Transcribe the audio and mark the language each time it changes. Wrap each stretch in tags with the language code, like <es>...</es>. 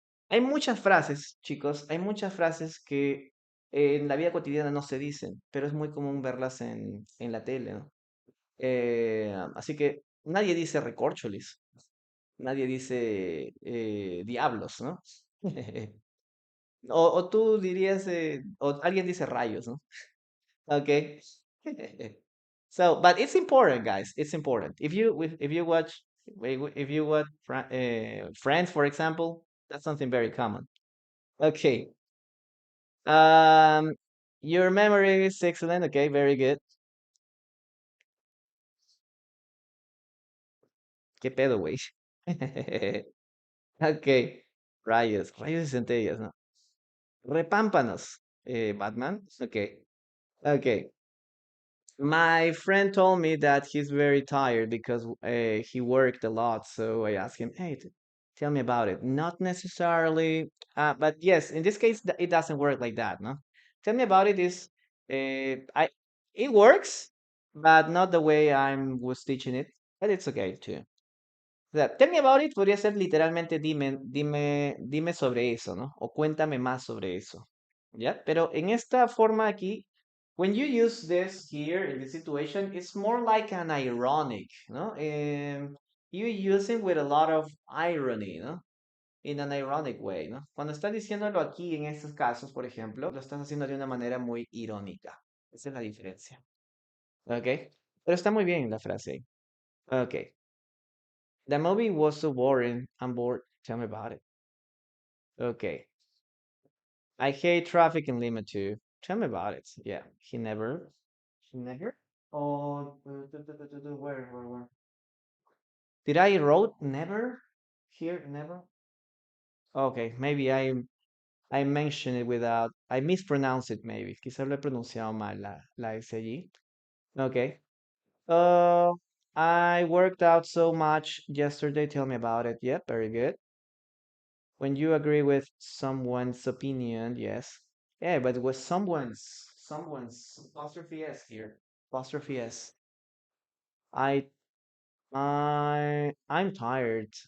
<es>Hay muchas frases, chicos, hay muchas frases que en la vida cotidiana no se dicen, pero es muy común verlas en la tele, ¿no? Así que nadie dice recorcholis. Nadie dice diablos, ¿no? O tú dirías, o alguien dice rayos, ¿no? Okay.</es> <en>So, but it's important, guys. It's important. If you watch if you watch Friends, for example, that's something very common. Okay. Um, your memory is excellent. Okay, very good.</en> <es>¿Qué pedo, güey?</es> <en>Okay.</en> <es>Rayos, rayos y centellas, ¿no? Repámpanos, Batman. Okay. Okay.</es> <en>My friend told me that he's very tired because he worked a lot. So I asked him, "Hey, tell me about it." Not necessarily, but yes, in this case, it doesn't work like that, no? Tell me about it is, I it works, but not the way I was teaching it. But it's okay too.</en> <es>O sea, tell me about it podría ser literalmente dime sobre eso, ¿no? O cuéntame más sobre eso.</es> <en>¿Ya? Pero en esta forma aquí, when you use this here in this situation, it's more like an ironic, ¿no? you use it with a lot of irony, ¿no? In an ironic way, ¿no?</en> <es>Cuando estás diciéndolo aquí en estos casos, por ejemplo, lo estás haciendo de una manera muy irónica. Esa es la diferencia. ¿Ok? Pero está muy bien la frase.</es> <en>Ok. The movie was so boring. I'm bored. Tell me about it. Okay. I hate traffic in Lima too. Tell me about it. Yeah. He never. He never? Oh, where? Did I wrote never? Here, never? Okay, maybe I mentioned it without, I mispronounced it maybe.</en> <es>Quizás lo he pronunciado mal la S allí.</es> <en>Okay. Uh, I worked out so much yesterday. Tell me about it. Yep, very good. When you agree with someone's opinion, yes. Yeah, but with someone's apostrophe S here. Apostrophe S. I I'm tired.</en>